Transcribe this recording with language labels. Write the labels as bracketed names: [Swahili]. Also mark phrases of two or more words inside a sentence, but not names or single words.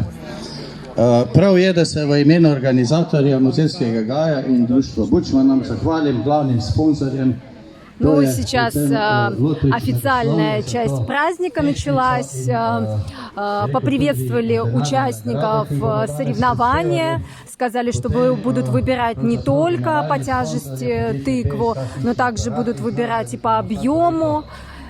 [Slovenian] Prav je, da se v imenu organizatorja Озерского гая in društva Bučmanam zahvalim glavnim sponzorjem. [Russian] Ну, сейчас официальная часть праздника началась. Поприветствовали участников соревнования. Сказали, что будут выбирать не только по тяжести тыкву, но также будут выбирать и по объему.